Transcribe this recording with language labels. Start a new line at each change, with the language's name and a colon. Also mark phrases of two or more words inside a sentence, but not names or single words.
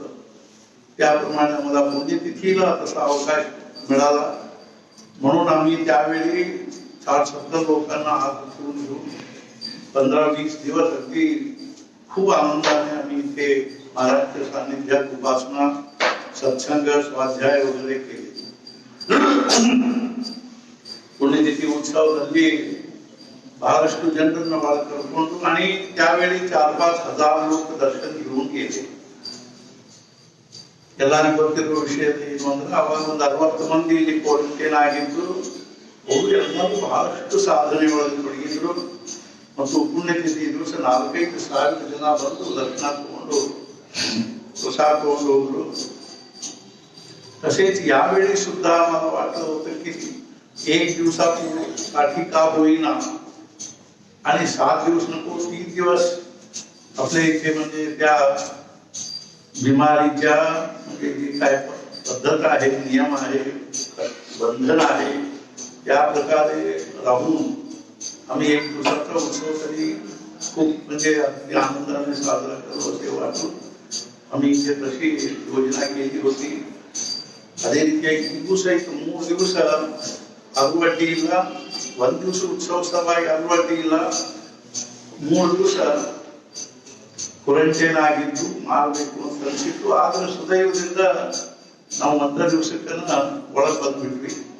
Marathi: त्याप्रमाणे मला पुण्यतिथीला तसा अवकाश मिळाला म्हणून आम्ही त्यावेळी 60-70 लोकांना हात उचलून घेऊन 15-20 दिवस अगदी खूप आनंदाने आम्ही इथे महाराजच्या सान्निध्यात उपासना, सत्संग, स्वाध्याय वगैरे केले. पुण्यतिथी उत्सव
Kannada: ನಲ್ಲಿ ಬಹಳಷ್ಟು ಜನರನ್ನು ಒಳ ಕರ್ಕೊಂಡು
Marathi: आणि त्यावेळी 4-5 हजार लोक दर्शन घेऊन गेले.
Kannada: ಎಲ್ಲರಿಗೂ ಗೊತ್ತಿರೋ ವಿಷಯ ಏನು ಅಂದ್ರೆ ಅವಾಗ ಒಂದು 60 ಮಂದಿ ಇಲ್ಲಿ ಕ್ವಾರಂಟೈನ್ ಆಗಿದ್ದು, ಅವರು ಎಲ್ಲರೂ ಬಹಳಷ್ಟು ಸಾಧನೆ ಒಳಗೆ ತೊಡಗಿದ್ರು ಮತ್ತು ಪುಣ್ಯತಿಥಿ ದಿವಸ 4-5 ಸಾವಿರ ಜನ ಬಂದು ದರ್ಶನ ತಗೊಂಡು
Marathi: प्रसाद तोंड होतो. तसेच यावेळी सुद्धा मला वाटलं होतं की 1 दिवसासाठी का होईना आणि 7 दिवस नको 3 दिवस आपल्या इथे म्हणजे त्या बिमारीच्या म्हणजे जी काय पद्धत आहे, नियम आहे, बंधन आहे, त्या प्रकारे राहून आम्ही 1 दिवसाचा उत्सव तरी खूप म्हणजे अगदी आनंदाने साजरा करू असे वाटून आम्ही इथे तशी योजना केली होती.
Kannada: ಅದೇ ರೀತಿಯಾಗಿ ಇದು ಸಹಿತ 3 ದಿವಸ ಆಗುವ ಅಡ್ಡಿ ಇಲ್ಲ, 1 ದಿವಸ ಉತ್ಸವ ಸಭಾಗಿ ಆಗುವ ಅಡ್ಡಿ ಇಲ್ಲ, 3 ದಿವಸ ಕ್ವಾರಂಟೈನ್ ಆಗಿದ್ದು ಮಾಡಬೇಕು ಅಂತ ಅನಿಸಿತ್ತು. ಆದ್ರೆ ಸುದೈವದಿಂದ ನಾವು 1 ದಿವಸಕ್ಕನ್ನ ಒಳಗೆ ಬಂದ್ಬಿಟ್ವಿ.